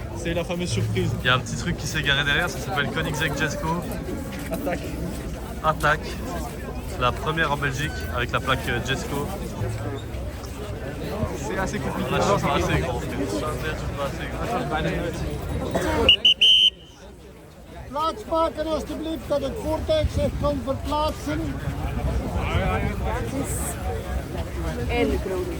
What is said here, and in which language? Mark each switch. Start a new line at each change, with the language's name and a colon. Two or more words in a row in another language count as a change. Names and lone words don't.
French: C'est la fameuse surprise. Il y a un petit truc qui s'est garé derrière, ça s'appelle Koenigsegg Jesko. Attaque. Attaque. La première en Belgique avec la plaque Jesko. C'est assez compliqué. Là, je suis pas assez grand, frère. Je suis pas assez grand.
Dutch: Plaats maken alstublieft dat het voertuig zich kan verplaatsen. Eindelijk Rodus.